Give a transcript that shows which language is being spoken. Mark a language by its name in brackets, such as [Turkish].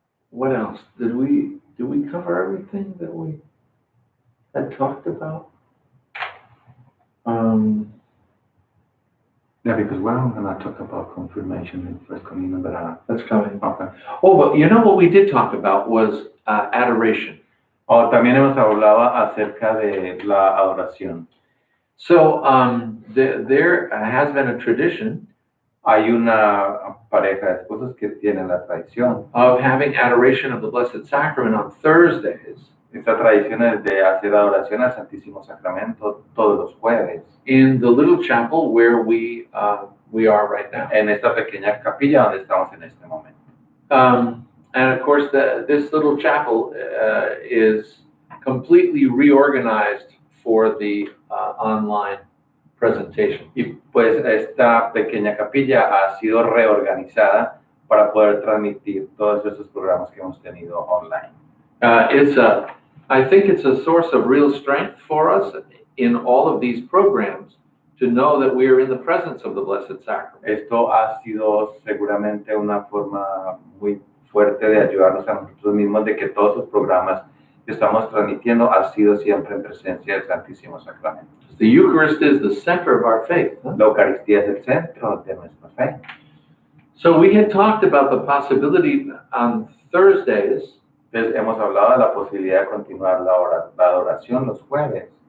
[English] What else? Did we cover everything that we had talked about? Yeah, because we're going to talk about confirmation and first communion, but That's coming. okay. Oh, but you know what we did talk about was adoration. [Spanish] También hemos hablado acerca de la adoración. [English] So there has been a tradition. [Spanish] Hay una pareja de esposos que tienen la tradición [English] of having adoration of the Blessed Sacrament on Thursdays. [Spanish] Esta tradición es de hacer adoración al Santísimo Sacramento todos los jueves. [English] In the little chapel where we are right now. [Spanish] En esta pequeña capilla donde estamos en este momento. [English] And of course, this little chapel is completely reorganized for the online presentation. [Spanish] Y pues esta pequeña capilla ha sido reorganizada para poder transmitir todos esos programas que hemos tenido online. [English] I think it's a source of real strength for us in all of these programs to know that we are in the presence of the Blessed Sacrament. [Spanish] Esto ha sido seguramente una forma muy fuerte de ayudarnos a nosotros mismos de que todos los programas que estamos transmitiendo han sido siempre en presencia del Santísimo Sacramento. [English] The Eucharist is the center of our faith. Huh? [Spanish] La Eucaristía es el centro de nuestra fe. [English] So we had talked about the possibility on Thursdays. [Spanish] Entonces hemos hablado de la posibilidad de continuar la adoración los jueves.